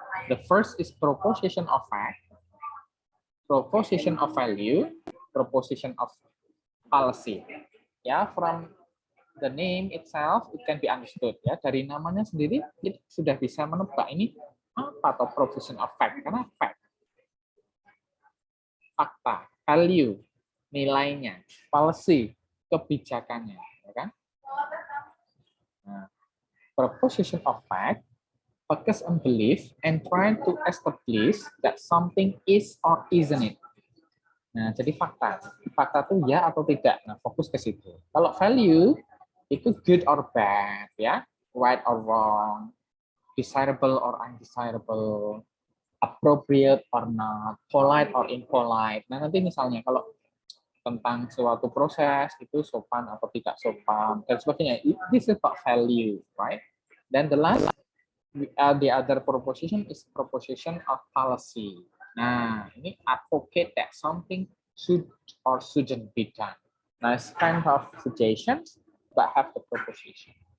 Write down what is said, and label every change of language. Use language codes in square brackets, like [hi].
[en] The first is proposition of fact, proposition of value, proposition of policy. Ya, from the name itself it can be understood ya. [id] Dari namanya sendiri kita sudah bisa menebak ini apa atau proposition of fact, karena fact, fakta, value, nilainya, policy, kebijakannya, ya kan? [en] Nah, proposition of fact focus on belief and try to establish that something is or isn't it. [id] Nah, jadi fakta itu ya atau tidak. Nah, fokus ke situ. Kalau value itu [en] good or bad, ya, right or wrong, desirable or undesirable, appropriate or not, polite or impolite. [id] Nah, nanti misalnya kalau tentang suatu proses itu sopan atau tidak sopan dan sebagainya. [en] This is about value, right? Then the last, the other proposition is proposition of policy. [id] Nah, ini [en] advocate that something should or shouldn't be done. Nah, it's kind of suggestions, but have the proposition.